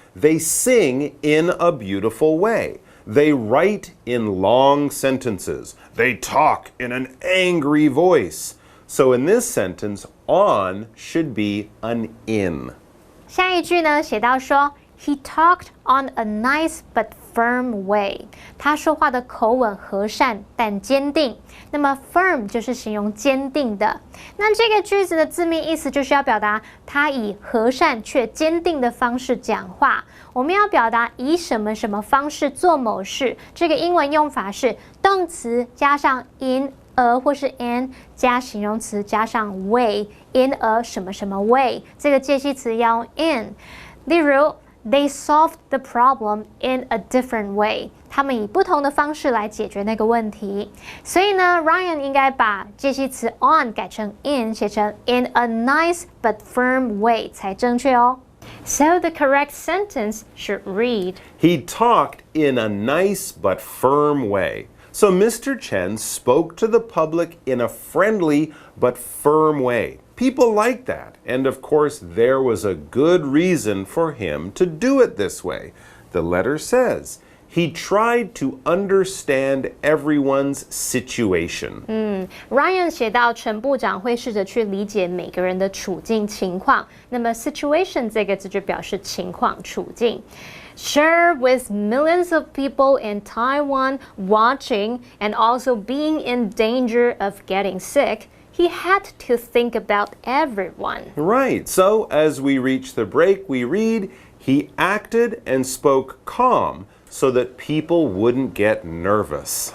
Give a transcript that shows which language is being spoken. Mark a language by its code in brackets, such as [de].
[en] They sing in a beautiful way. They write in long sentences. They talk in an angry voice. So in this sentence, on should be an in. [zh] 下一句呢，写到说 [en] He talked on a nice but firm way. [zh] 他说话的口吻和善但坚定。那么 firm 就是形容坚定的。那这个句子的字面意思就是要表达他以和善却坚定的方式讲话。我们要表达以什么什么方式做某事，这个英文用法是动词加上 in a 或是 in 加形容词加上 way in a 什么什么 way， 这个介系词要用 in。例如 [en] They solved the problem in a different way. [zh] 他们以不同的方式来解决那个问题。所以呢 Ryan 应该把介系词 on 改成 in， 写成 [en] in a nice but firm way [zh] 才正确哦。 [en] So the correct sentence should read, He talked in a nice but firm way. So Mr. Chen spoke to the public in a friendly but firm way. People like that, and of course there was a good reason for him to do it this way. The letter says, he tried to understand everyone's situation. [zh] Ryan 写到陈部长会试着去理解每个人的处境情况，那么 situation 这个字就表示情况处境。 [en] Sure, with millions of people in Taiwan watching and also being in danger of getting sick, he had to think about everyone. Right, so as we reach the break, we read, he acted and spoke calm so that people wouldn't get nervous.